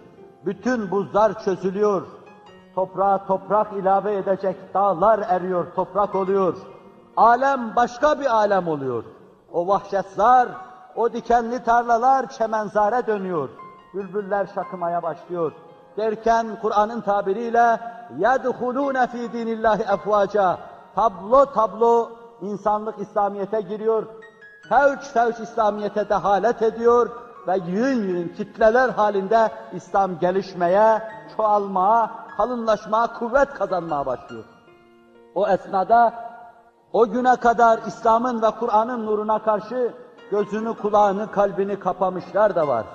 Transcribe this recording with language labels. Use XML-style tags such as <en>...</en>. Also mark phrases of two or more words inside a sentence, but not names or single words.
<tr>Bütün buzlar çözülüyor. Toprağa toprak ilave edecek dağlar eriyor, toprak oluyor. Alem başka bir alem oluyor. O vahşetler, o dikenli tarlalar çemenzare dönüyor. Bülbüller şakımaya başlıyor. Derken Kur'an'ın tabiriyle</tr> <ar>يَدْخُلُونَ ف۪ي دِينِ اللّٰهِ اَفْوَاجًا</ar> <tr>Tablo tablo insanlık İslamiyet'e giriyor. Fevç fevç İslamiyet'e dehalet ediyor ve yığın yığın kitleler halinde İslam gelişmeye, çoğalmaya, kalınlaşmaya, kuvvet kazanmaya başlıyor. O esnada o güne kadar İslam'ın ve Kur'an'ın nuruna karşı gözünü, kulağını, kalbini kapamışlar da var.</tr>